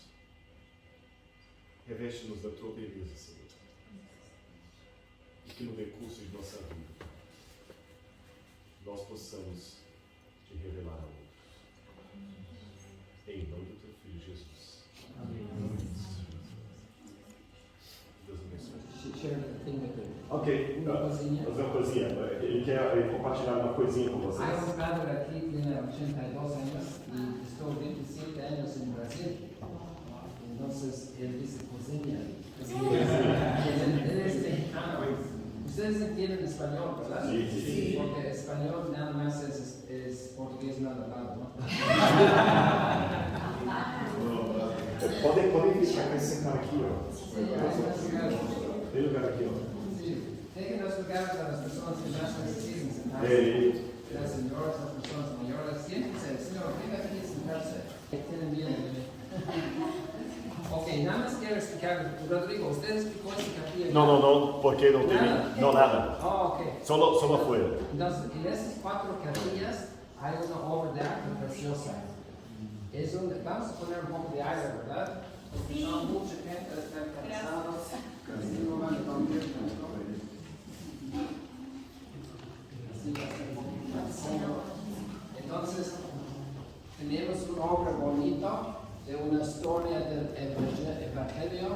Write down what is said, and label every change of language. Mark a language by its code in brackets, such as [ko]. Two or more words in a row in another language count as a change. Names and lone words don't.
[pt] Reveste-nos da tua beleza, Senhor, e que no decurso de nossa vida nós possamos te revelar a outros. Em nome do teu Filho Jesus. Amém. Deus abençoe. Ok, fazer uma coisinha. Ele quer compartilhar uma coisinha com vocês. [es] Hay un padre aquí, tiene 82 años y estuvo 27 años en Brasil. Entonces él dice cozinha. Él es mexicano. Ustedes entienden español, ¿verdad? Sí, sí, sí. Porque español nada más es portugués mal hablado, ¿no? [pt] Podem deixar esse cara aqui, ó. Tem lugar aqui, ó. [es] Sí. Dejen los lugares a las personas que más necesitan sentarse. Las señoras, las personas mayores. Siéntense, señor, venga aquí a sentarse. Tienen bien, bebé. Ok, nada más quiero explicar, Rodrigo, ¿usted explicó ese capítulo? [pt] No, porque não teve. Não, nada. Oh, ok. [es] Solo afuera. Entonces, en esas 4 capillas hay una obra de arte preciosa. Es donde vamos a poner un poco de aire, ¿verdad? Sí. No, mucha gente está cansada. Casi no van a dormir. Entonces, tenemos una obra bonita de una historia del Evangelio.